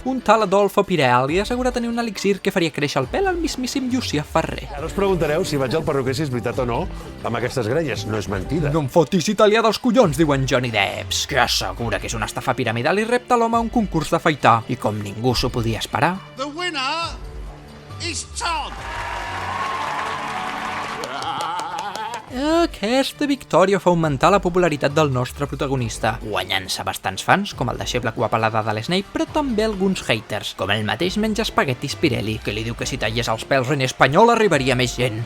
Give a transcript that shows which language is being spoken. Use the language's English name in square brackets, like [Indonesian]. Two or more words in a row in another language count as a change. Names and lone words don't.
[Catalan] Un tal Adolfo Pirel li assegura tenir un elixir que faria créixer el pèl al mismíssim Llucià Ferrer. Ara us preguntareu si vaig al perruquer si és veritat o no amb aquestes grenyes. No és mentida. No em fotis italià dels collons, diuen Johnny Depps, que assegura que és una estafa piramidal i repta l'home a un concurs d'afaitar. I com ningú s'ho podia esperar... [English] The winner is Todd! [Catalan] Aquesta victòria fa augmentar la popularitat del nostre protagonista, guanyant-se bastants fans, com el deixeble cuapalada de l'Snape, però també alguns haters, com el mateix menja espaguetis Pirelli, que li diu que si talles els pèls en espanyol arribaria més gent.